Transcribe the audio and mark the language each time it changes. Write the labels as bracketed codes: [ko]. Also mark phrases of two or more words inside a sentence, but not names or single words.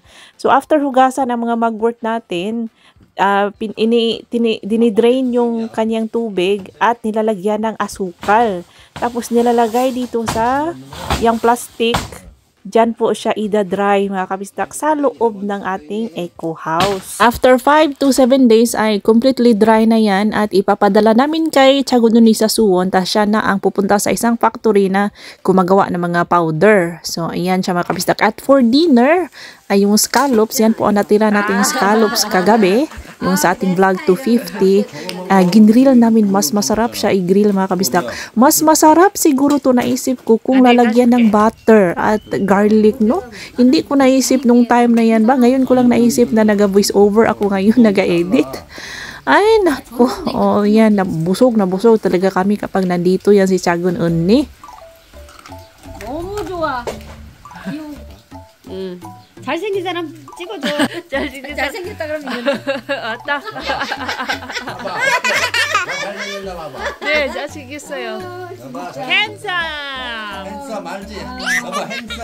[en] So after [tl] hugasan ang mga mugwort natin, dinidrain yung kanyang tubig at nilalagyan ng asukal. Tapos nilalagay dito sa yung plastic. Diyan po siya ida-dry mga kabisdak sa loob ng ating eco house. [en] After 5 to 7 days [tl] ay [en] completely dry [tl] na yan at ipapadala namin kay Tiago Noni sa Suwon. Tapos siya na ang pupunta sa isang factory na gumagawa ng mga powder. So ayan siya mga kabisdak. At [en] for dinner [tl] ay yung scallops. Yan po ang natira nating scallops kagabi. Yung sa ating vlog 250. Ginrill namin. Mas masarap siya i-grill mga kabisdak. Mas masarap siguro to naisip ko kung lalagyan ng butter at garlic, no? Hindi ko naisip nung time na yan ba? Ngayon ko lang naisip na naga-voice over ako ngayon, naga-edit. Ay, naku. Oh, yan. Nabusog talaga kami kapag nandito yan si Tiago Noni. [ko] 너무 좋아. 잘생긴 사람 찍어줘. 잘생겼다 그러면 왔다. 네, 잘생겼어요. 핸섬. 핸섬 알지? 여보 핸섬.